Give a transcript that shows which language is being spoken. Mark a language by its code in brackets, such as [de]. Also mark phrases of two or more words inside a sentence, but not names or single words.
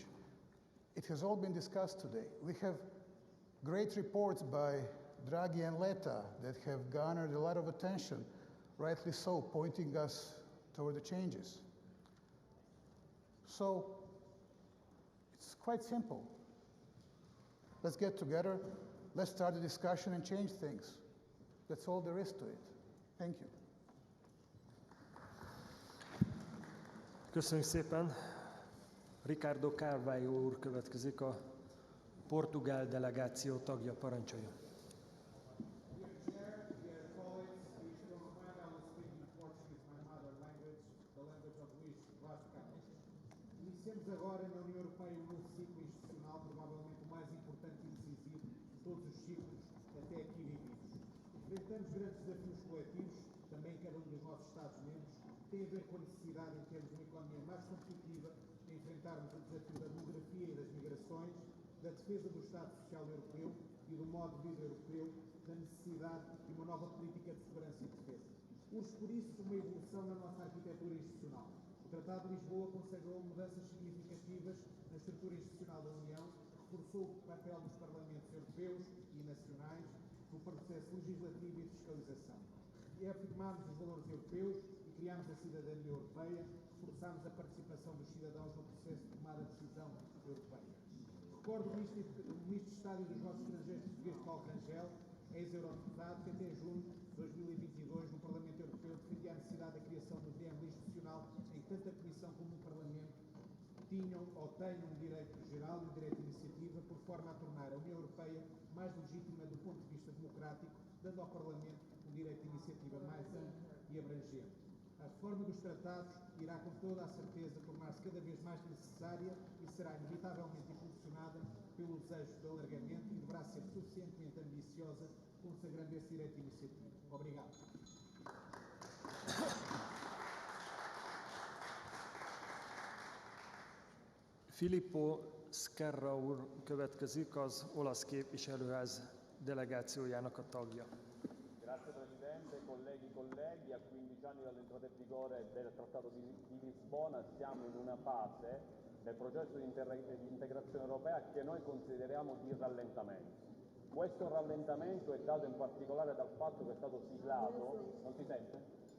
[en] It has all been discussed today. We have great reports by Draghi and Letta that have garnered a lot of attention, rightly so, pointing us toward the changes. So it's quite simple. Let's get together, let's start a discussion and change things. That's all there is to it. Thank you. [hu] Köszönjük szépen! Ricardo Carvalho úr következik, a portugál delegáció tagja, parancsoljon. [pt] Iniciamos agora na União Europeia um novo ciclo institucional, provavelmente o mais importante e decisivo de todos os ciclos até aqui vividos. Enfrentamos grandes desafios coletivos, também em cada um dos nossos Estados-membros, que têm a ver com a necessidade, em termos de uma economia mais competitiva, de enfrentarmos o desafio da demografia e das migrações, da defesa do Estado Social Europeu e do modo de vida europeu, da necessidade de uma nova política de segurança e defesa. Urge, por isso, uma evolução na nossa arquitetura institucional. O Tratado de Lisboa consagrou mudanças significativas na estrutura institucional da União, reforçou o papel dos Parlamentos europeus e nacionais no processo legislativo e de fiscalização. E afirmámos os valores europeus e criámos reforçamos a cidadania europeia, reforçamos a participação dos cidadãos no processo de tomada de decisão europeia. Recordo o Ministro de Estado e dos Negócios Estrangeiros português Paulo Rangel, ex-eurodeputado, que até junho de 2022 no Parlamento Europeu defendia a necessidade da criação do triângulo institucional em que tanto a Comissão como o Parlamento tinham ou têm um direito geral e um direito de iniciativa, por forma a tornar a União Europeia mais legítima do ponto de vista democrático, dando ao Parlamento um direito de iniciativa mais amplo e abrangente. A reforma dos tratados irá com toda a certeza tornar-se cada vez mais necessária e será inevitavelmente impulsionada pelo desejo de alargamento e deverá ser suficientemente ambiciosa, consagrando esse direito de iniciativa. Obrigado. [hu] Filippo Skerra úr következik, az olasz képviselőház delegációjának a tagja. [it] Grazie Presidente, colleghi, a 15 anni dall'entrata in vigore del Trattato di Lisbona siamo in una fase del processo di integrazione europea che noi consideriamo di rallentamento. Questo rallentamento è dato in particolare dal fatto che è stato siglato, non si sente?